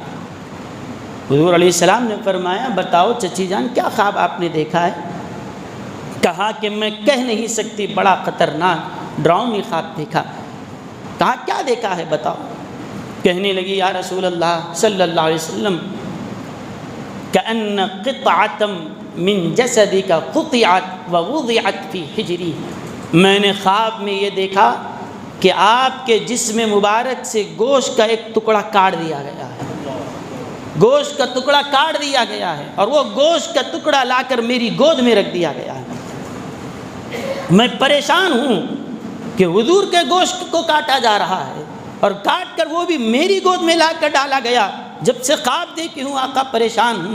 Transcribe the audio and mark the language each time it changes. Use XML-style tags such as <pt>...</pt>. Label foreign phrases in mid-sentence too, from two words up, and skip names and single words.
<ur>حضور</ur> <ar>علیہ السلام</ar> <ur>نے فرمایا بتاؤ چچی جان کیا خواب آپ نے دیکھا ہے؟ کہا کہ میں کہہ نہیں سکتی، بڑا خطرناک ڈراؤنی خواب دیکھا۔ کہا کیا دیکھا ہے بتاؤ؟ کہنے لگی</ur> <ar>یا رسول اللہ صلی اللہ علیہ وسلم، کأن قطعة من جسدک قطعت ووضعت فی حجری،</ar> <ur>میں نے خواب میں یہ دیکھا کہ آپ کے جسم مبارک سے گوشت کا ایک ٹکڑا کاٹ دیا گیا ہے، گوشت کا ٹکڑا کاٹ دیا گیا ہے، اور وہ گوشت کا ٹکڑا لا کر میری گود میں رکھ دیا گیا ہے۔ میں پریشان ہوں کہ حضور کے گوشت کو کاٹا جا رہا ہے، اور کاٹ کر وہ بھی میری گود میں لا کر ڈالا گیا، جب سے خواب دیکھی ہوں آقا پریشان ہوں۔</ur>